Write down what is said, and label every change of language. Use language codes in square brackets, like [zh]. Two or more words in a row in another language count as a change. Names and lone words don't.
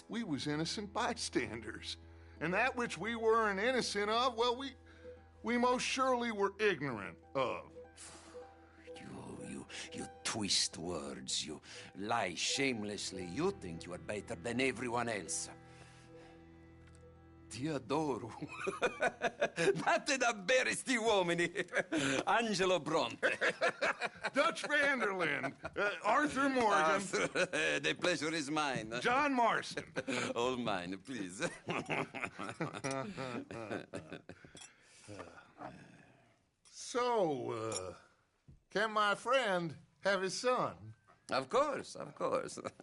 [en] We was innocent bystanders. And that which we weren't innocent of, well, we most surely were ignorant of. You twist words, you lie shamelessly. You think you are better than everyone else. [it] Ti adoro. Vatte da bere sti uomini. Angelo Bronte. [en] Dutch van der Linde. Arthur Morgan. The pleasure is mine. John Marston. All mine, please. So, can my friend have his son? Of course, of course.